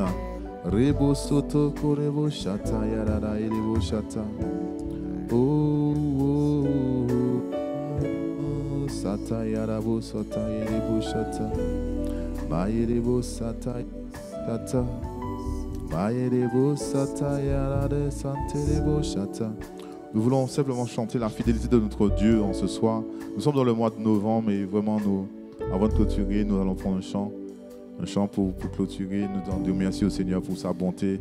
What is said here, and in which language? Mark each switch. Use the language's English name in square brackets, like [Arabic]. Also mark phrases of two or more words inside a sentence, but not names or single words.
[French] Rebo soto korebo shata yarara erebo shata. Oh, sata yarabo sata erebo shata. Mayerebo sata Mayerebo sata yarare santerebo shata. Nous voulons simplement chanter la fidélité de notre Dieu en ce soir. Nous sommes dans le mois de novembre et vraiment, avant de clôturer, nous allons prendre un chant pour clôturer. Nous allons dire merci au Seigneur pour sa bonté.